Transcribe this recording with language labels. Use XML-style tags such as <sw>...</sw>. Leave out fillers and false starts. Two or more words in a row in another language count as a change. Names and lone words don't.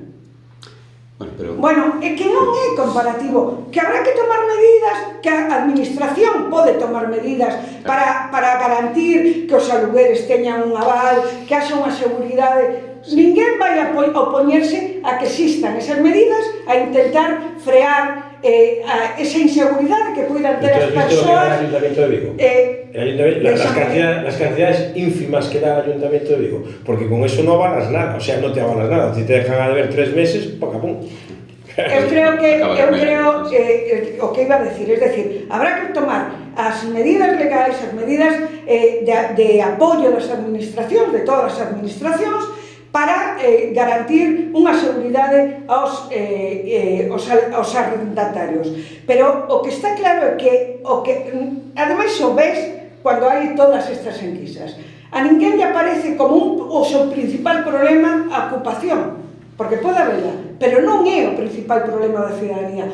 <gl>Bueno, é que non é comparativo, que habrá que tomar medidas, que a administración pode tomar medidas para garantir que os alugueres teñan un aval, que haxa unha seguridade. Ninguén vai a opoñerse a que existan esas medidas, a intentar frear esa inseguridade que poidan ter as persoas.</gl> <es>¿El Ayuntamiento de Vigo? Las cantidades ínfimas que da el Ayuntamiento de Vigo, porque con eso no avalas nada, o sea, no te avalas nada. Si te dejan a deber 3 meses, poca pum.</es> <gl>Eu creo o que</gl> <es>iba a decir, es decir, habrá que tomar</es> <gl>as medidas legais, as medidas de apoio das administracións, de todas as administracións, para garantir unha seguridade aos arrendatarios. Pero o que está claro é que, ademais o ves cando hai todas estas enquisas, a ninguén lle aparece como o seu principal problema a ocupación, porque pode habela, pero non é o principal problema da cidadanía.</gl>